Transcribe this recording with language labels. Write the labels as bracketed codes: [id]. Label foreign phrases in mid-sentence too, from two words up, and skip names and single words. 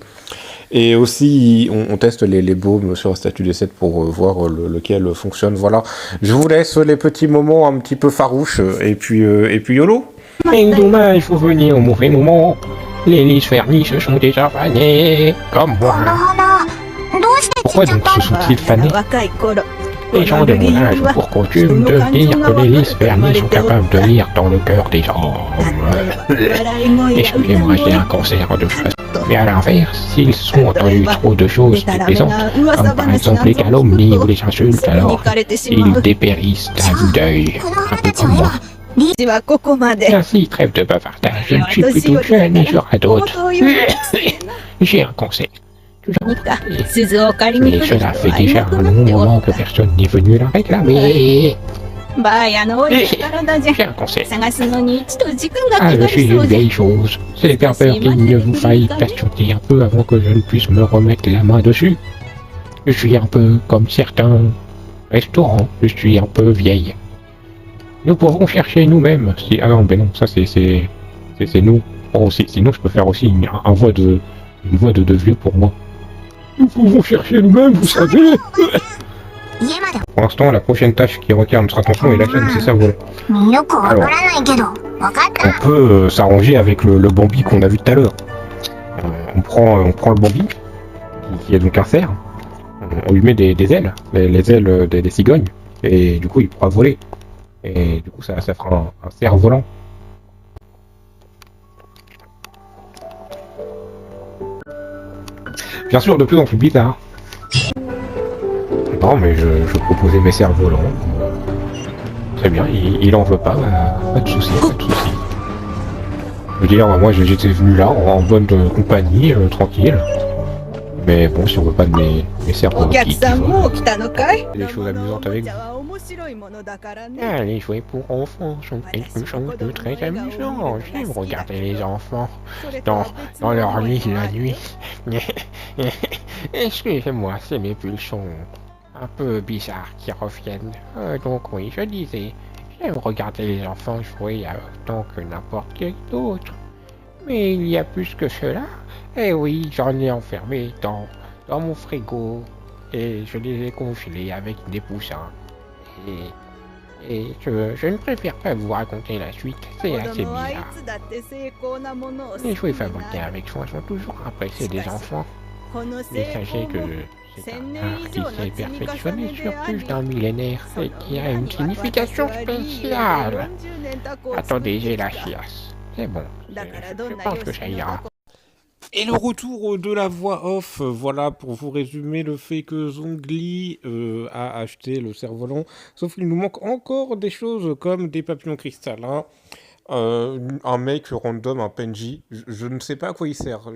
[fr] Et aussi, on teste les baumes sur la statue des 7 pour voir lequel fonctionne, voilà. Je vous laisse les petits moments un petit peu farouches, et puis YOLO. mais demain, il faut venir au mauvais moment. Les lisses vernis se sont déjà fanés, comme [ja] こ [fr] moi. [ja] の花、どうして散 [fr] Pourquoi [ja] っちゃっ [fr] donc [ja] た [fr] se [ja] の？ [fr] sont-ils fanés? [ja] 若い頃 [fr] Les gens de mon âge ont pour coutume de dire que les lys vernis sont capables de lire dans le cœur des hommes. Excusez-moi, j'ai un cancer de face. Mais à l'inverse, s'ils sont entendus trop de choses déplaisantes, comme par exemple les calomnies ou les insultes, alors ils dépérissent à vue d'œil, [ja] この [fr] un [ja] 花 [fr] peu [ja] たち [fr] comme [ja] は [fr] moi. [ja] 私はここまで [fr] Ainsi, trêve de bavardage, je suis plutôt jeune et j'aurai d'autres. J'ai un cancer. [ja] 何か鈴を借りに [fr] Mais [ja] 来る人 [fr] cela [ja] は [fr] fait [ja] い [fr] déjà [ja] なく [fr] un [ja] なっ [fr] long [ja] てお [fr] moment [ja] っ [fr] que [ja] た。 [fr] personne n'est venu la réclamer. [ja] ばあやの老いた体じゃ [fr] J'ai un cancer. [ja] 探すのに一度時間が [fr] Ah, [ja] か [fr] je [ja] か [fr] suis [ja] りそ [fr] une [ja] うじゃ。 [fr] vieille chose. C'est bien peur qu'il ne vous faille patienter un peu avant que je ne puisse me remettre la main dessus. Je suis un peu comme certains restaurants. Je suis un peu vieille. Nous pouvons chercher nous-mêmes. Si... Ah non, ben non, ça c'est nous. Oh, sinon je peux faire aussi une voix de vieux pour moi. Nous pouvons chercher nous-mêmes, vous savez. [ja] 家まで [fr] Pour l'instant, la prochaine tâche qui requiert notre attention est la chaîne, c'est ça, voilà. [ja] よくわからないけど、わかっ [fr] On [ja] た？ [fr] peut s'arranger avec le Bambi qu'on a vu tout à l'heure. On prend le Bambi, qui est donc un cerf. On lui met des ailes, les ailes des cigognes, et du coup il pourra voler. Et du coup ça fera un cerf volant. Bien sûr, de plus en plus bizarre. Non, mais je proposais mes cerfs volants. Très bien, il en veut pas, pas de soucis, pas de soucis. Je veux dire, moi j'étais venu là en bonne compagnie, tranquille. Mais bon, si on veut pas de mes cerfs [ja] お客 [fr] qui [ja] さんも [fr] volent, [ja] う来たのかい？ [fr] des choses amusantes avec vous. [ja] は面白いものだからね。 [fr] Ah, les jouets pour enfants sont quelque chose de très amusant. J'aime regarder les enfants [ja] それとは [fr] dans [ja] 別の [fr] leur [ja] 思い [fr] lit [ja] があ [fr] la [ja] る [fr] nuit. Excusez-moi, c'est mes pulsions un peu bizarres qui reviennent. Donc oui, je disais, j'aime regarder les enfants jouer autant que n'importe quel autre. Mais il y a plus que cela. Eh oui, j'en ai enfermé dans mon frigo. Et je les ai congelés avec des poussins. Et je ne préfère pas vous raconter la suite, c'est [ja] 子 [fr] assez [ja] 供はい [fr] bizarre. [ja] つだって成功なものを [fr] Les [ja] 好 [fr] jouets [ja] きにな [fr] fabriqués [ja] る [fr] avec soin sont toujours appréciés des enfants. [ja] この [fr] Mais [ja] 成 [fr] sachez [ja] 功 [fr] que [ja] も [fr] c'est [ja] 1000 [fr] un [ja] 年 [fr] art [ja] 以 [fr] qui [ja] 上の [fr] s'est [ja] 積み重 [fr] perfectionné [ja] ね [fr] sur [ja] であ [fr] plus [ja] り [fr] d'un millénaire [ja] そ [fr] et [ja] の [fr] qui a [ja] 裏 [fr] une [ja] には [fr] signification [ja] 私はリー [fr] spéciale. [ja] 40年タコを作って [fr] Attendez, j'ai la [ja] きた [fr] chiasse. C'est bon, [ja] だから [fr] je [ja] どんな [fr] pense [ja] 様 [fr] que [ja] 式 [fr] ça [ja] の [fr] ira. [ja] タコ [fr] Et le retour de la voix off, voilà, pour vous résumer le fait que Zhongli a acheté le cerf-volant, sauf qu'il nous manque encore des choses comme des papillons cristallins, Un mec random, un PNJ, je ne sais pas à quoi il sert.